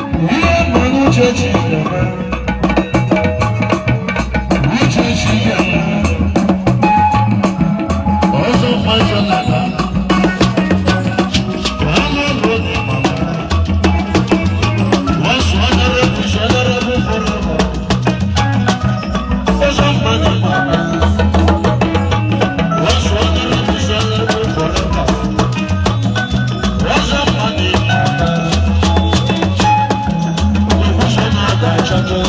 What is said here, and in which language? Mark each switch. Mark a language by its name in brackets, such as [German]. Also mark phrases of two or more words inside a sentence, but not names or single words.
[Igbo] Ihe mmanụ uche chi ya. Uche chi ya. Ọzọ mmadụ na-ala. Ọzọ mmadụ na-ala. [English] What's honorable is honorable forever. [Igbo] Ọzọ mmadụ na-ala. [English] What's honorable is honorable forever. [Igbo] Ọzọ mmadụ na-ala. Ọzọ mmadụ na-ala.